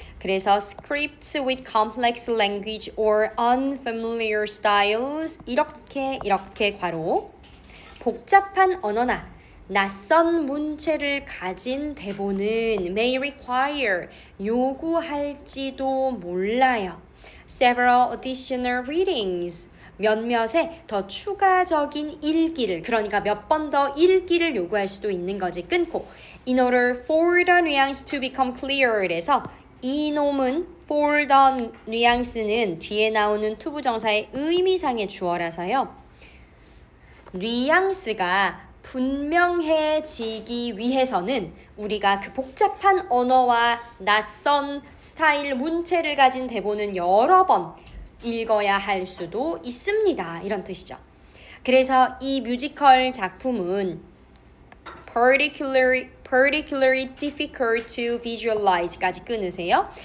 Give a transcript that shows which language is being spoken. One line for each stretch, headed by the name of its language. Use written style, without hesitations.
Korean: 그래서
English: scripts with complex language or unfamiliar styles
Korean: 이렇게 괄호 복잡한 언어나 낯선 문체를 가진 대본은 may require 요구할지도 몰라요.
English: several additional readings
Korean: 몇몇의 더 추가적인 읽기를 그러니까 몇 번 더 읽기를 요구할 수도 있는 거지.
English: 끊고 in order for the nuance to become clear
Korean: 그래서 이놈은
English: for the nuance
Korean: 는 뒤에 나오는 투부정사의 의미상의 주어라서요. 뉘앙스가 분명해지기 위해서는 우리가 그 복잡한 언어와 낯선 스타일 문체를 가진 대본은 여러 번 읽어야 할 수도 있습니다. 이런 뜻이죠. 그래서 이 뮤지컬 작품은
English: particularly difficult to visualize
Korean: 까지 끊으세요.